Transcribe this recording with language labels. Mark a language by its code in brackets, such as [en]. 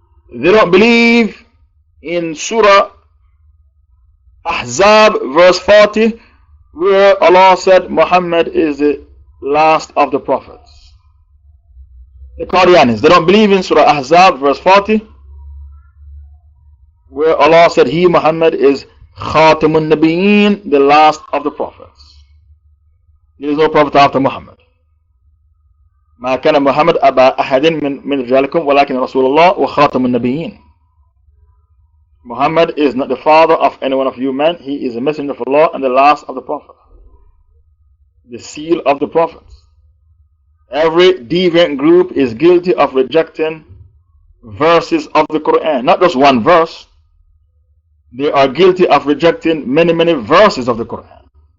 [en] They don't believe in Surah Ahzab verse 40, where Allah said Muhammad is the last of the prophets. The Qadianis, they don't believe in Surah Ahzab verse 40, where Allah said he, Muhammad, is Khatamun Nabiyeen, the last of the prophets. There is no prophet after Muhammad. [ar] ما كان محمد أبا أحد من رجالكم ولكن رسول الله وخاتم النبيين. [en] Muhammad is not the father of any one of you men. He is a messenger of Allah and the last of the prophets, the seal of the prophets. Every deviant group is guilty of rejecting verses of the Quran. Not just one verse. They are guilty of rejecting many, many verses of the Quran.